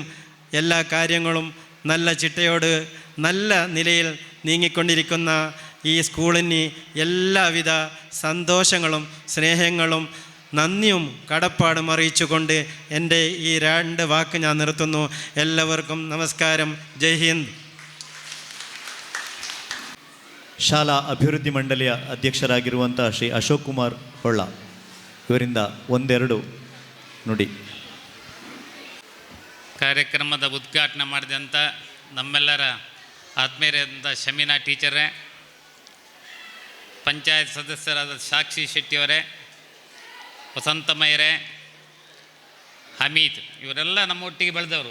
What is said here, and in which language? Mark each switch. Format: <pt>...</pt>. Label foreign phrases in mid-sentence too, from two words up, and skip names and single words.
<ml>എല്ലാ കാര്യങ്ങളും നല്ല ചിട്ടയോട് നല്ല നിലയിൽ നീങ്ങിക്കൊണ്ടിരിക്കുന്ന ഈ സ്കൂളിന് എല്ലാവിധ സന്തോഷങ്ങളും സ്നേഹങ്ങളും നന്ദിയും കടപ്പാടും അറിയിച്ചുകൊണ്ട് എൻ്റെ ഈ 2 വാക്ക് ഞാൻ നിർത്തുന്നു. എല്ലാവർക്കും ನಮಸ್ಕಾರಂ.</ml> <hi>जय हिंद.</hi> <kn>ಶಾಲಾ ಅಭಿವೃದ್ಧಿ ಮಂಡಳಿಯ ಅಧ್ಯಕ್ಷರಾಗಿರುವಂಥ ಶ್ರೀ ಅಶೋಕ್ ಕುಮಾರ್ ಹೊಳ್ಳ ಇವರಿಂದ ಒಂದೆರಡು ನುಡಿ. ಕಾರ್ಯಕ್ರಮದ ಉದ್ಘಾಟನೆ ಮಾಡಿದಂಥ ನಮ್ಮೆಲ್ಲರ ಆತ್ಮೀಯರಾದಂಥ ಶಮೀನಾ ಟೀಚರೇ, ಪಂಚಾಯತ್ ಸದಸ್ಯರಾದ ಸಾಕ್ಷಿ ಶೆಟ್ಟಿಯವರೇ, ವಸಂತಮಯ್ಯರೇ, ಹಮೀದ್, ಇವರೆಲ್ಲ ನಮ್ಮ ಒಟ್ಟಿಗೆ ಬೆಳೆದವರು.</kn>